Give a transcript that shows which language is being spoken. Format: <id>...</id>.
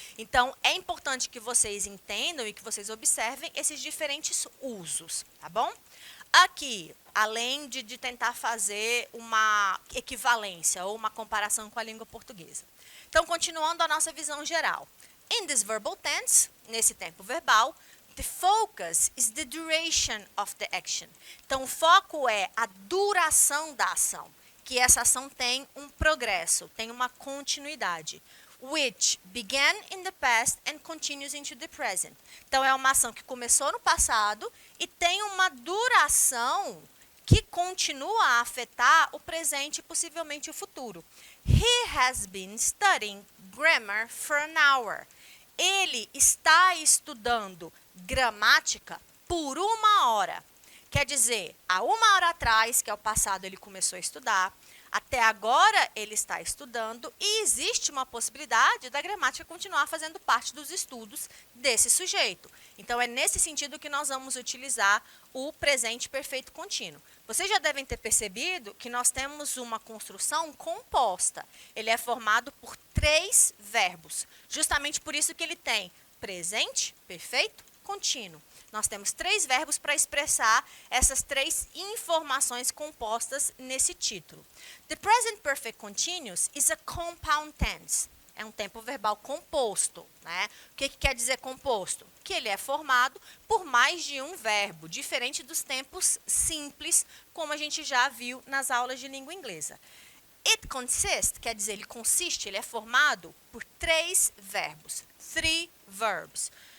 <pt>Então, é importante que vocês entendam e que vocês observem esses diferentes usos, tá bom? Aqui, além de tentar fazer uma equivalência ou uma comparação com a língua portuguesa. Então, continuando a nossa visão geral.</pt> <en>In this verbal tense,</en> <pt>nesse tempo verbal,</pt> <en>the focus is the duration of the action.</en> <pt>Então, o foco é a duração da ação, que essa ação tem um progresso, tem uma continuidade.</pt> <en>Which began in the past and continues into the present.</en> <pt>Então, é uma ação que começou no passado e tem uma duração que continua a afetar o presente e possivelmente o futuro.</pt> <en>He has been studying grammar for an hour.</en> <pt>Ele está estudando gramática por 1 hora. Quer dizer, há 1 hora atrás, que é o passado, ele começou a estudar. Até agora, ele está estudando e existe uma possibilidade da gramática continuar fazendo parte dos estudos desse sujeito. Então, é nesse sentido que nós vamos utilizar o presente perfeito contínuo. Vocês já devem ter percebido que nós temos uma construção composta. Ele é formado por 3 verbos. Justamente por isso que ele tem presente perfeito contínuo. Nós temos 3 verbos para expressar essas 3 informações compostas nesse título.</pt> <en>The present perfect continuous is a compound tense.</en> <pt>É um tempo verbal composto, né? O que quer dizer composto? Que ele é formado por mais de um verbo, diferente dos tempos simples, como a gente já viu nas aulas de língua inglesa.</pt> <en>It consists,</en> <pt>quer dizer, ele consiste, ele é formado por 3 verbos,</pt> <en>3 verbs.</en>